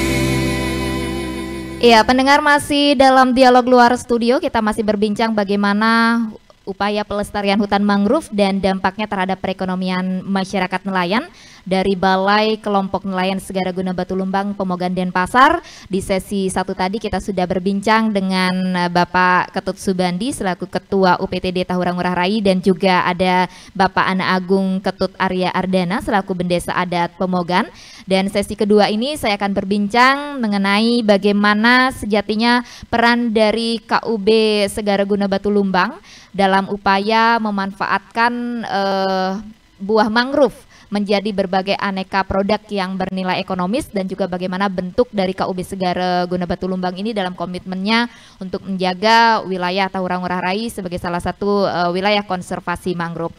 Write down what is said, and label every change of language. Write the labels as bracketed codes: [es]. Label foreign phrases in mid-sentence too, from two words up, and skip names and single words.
[id] Ya, pendengar masih dalam dialog luar studio, kita masih berbincang bagaimana upaya pelestarian hutan mangrove dan dampaknya terhadap perekonomian masyarakat nelayan dari Balai Kelompok Nelayan Segara Guna Batu Lumbang Pemogan Denpasar. Di sesi satu tadi kita sudah berbincang dengan Bapak Ketut Subandi selaku Ketua UPTD Tahurang Ngurah Rai, dan juga ada Bapak Ana Agung Ketut Arya Ardana selaku Bendesa Adat Pemogan. Dan sesi kedua ini saya akan berbincang mengenai bagaimana sejatinya peran dari KUB Segara Guna Batu Lumbang dalam upaya memanfaatkan buah mangrove menjadi berbagai aneka produk yang bernilai ekonomis, dan juga bagaimana bentuk dari KUB Segara Guna Batu Lumbang ini dalam komitmennya untuk menjaga wilayah Tahurang Ngurah Rai sebagai salah satu wilayah konservasi mangrove.